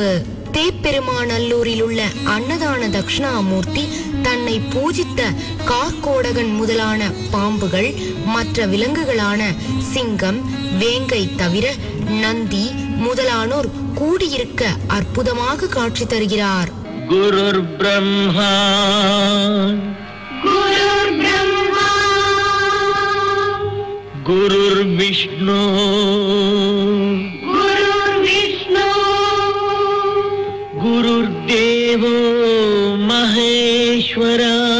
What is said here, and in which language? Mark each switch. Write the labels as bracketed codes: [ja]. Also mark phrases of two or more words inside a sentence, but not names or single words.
[ta] தேப்பெருமாநல்லூரில் உள்ள அன்னதான தட்சிணாமூர்த்தி தன்னை பூஜித்த கார்கோடகன் முதலான பாம்புகள் மற்ற விலங்குகளான சிங்கம் வேங்கை தவிர நந்தி முதலானோர் கூடியிருக்க அற்புதமாக காட்சி தருகிறார். [sa] गुरुर् ब्रह्मा गुरुर् ब्रह्मा गुरुर् विष्णु गुरुर् विष्णु गुरुर् देवो महेश्वरा